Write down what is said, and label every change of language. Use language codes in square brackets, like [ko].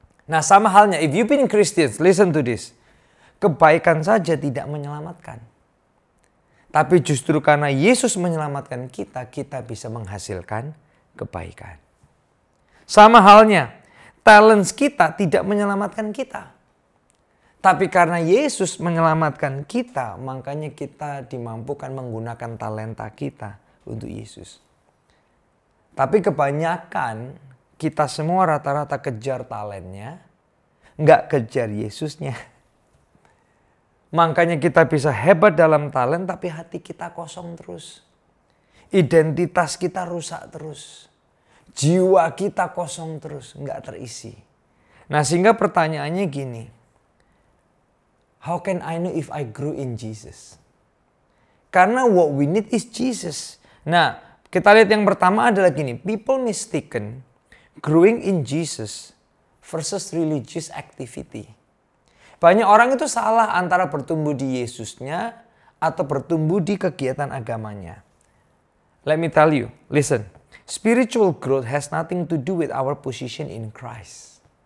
[id] Nah, sama halnya, [en] if you've been Christians, listen to this. [id] Kebaikan saja tidak menyelamatkan. Tapi justru karena Yesus menyelamatkan kita, kita bisa menghasilkan kebaikan. Sama halnya, talents kita tidak menyelamatkan kita. Tapi karena Yesus menyelamatkan kita, makanya kita dimampukan menggunakan talenta kita untuk Yesus. Tapi kebanyakan kita semua rata-rata kejar talentnya, nggak kejar Yesusnya. Makanya kita bisa hebat dalam talent, tapi hati kita kosong terus. Identitas kita rusak terus. Jiwa kita kosong terus, nggak terisi. Nah, sehingga pertanyaannya gini. [en] How can I know if I grew in Jesus? [id] Karena [en] what we need is Jesus. [id] Nah, kita lihat yang pertama adalah gini. [en] People mistaken growing in Jesus versus religious activity. [id] Banyak orang itu salah antara bertumbuh di Yesusnya atau bertumbuh di kegiatan agamanya. [en] Let me tell you, listen. Spiritual growth has nothing to do with our position in Christ.